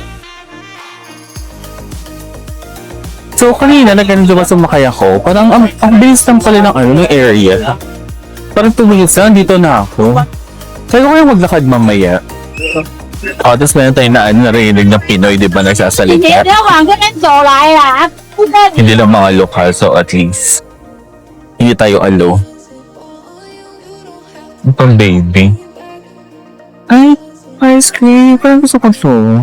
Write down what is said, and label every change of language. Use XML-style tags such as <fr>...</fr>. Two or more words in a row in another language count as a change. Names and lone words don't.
<tl>So, kanina, nagkanong ba sumakay ako? Parang, ang bilis lang pala ng area. Parang 2 minutes lang, dito na ako. Kaya ko kaya maglakad mamaya. Tapos meron tayo narinig na Pinoy, di ba,</tl> <zh>你</zh> <tl>nagsasalita.</tl> <zh>别往这边走来啦，不该</zh> <tl>Hindi lang mga lokal, so at least hindi tayo alo. Ang pang baby. Ay, ice cream. Parang gusto ko to.</tl>